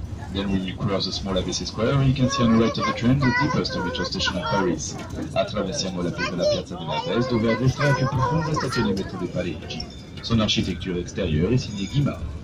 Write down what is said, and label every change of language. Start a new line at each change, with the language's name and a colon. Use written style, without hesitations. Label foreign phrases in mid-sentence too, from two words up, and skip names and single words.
English: Then we will cross the small Abbesse Square and you can see on the right of the train the deepest metro station of Paris.
Italian: Attraversiamo la piazza della Abbesse dove a destra è la più profonda stazione di metro di Parigi.
French: Son architecture extérieure est signée Guimard.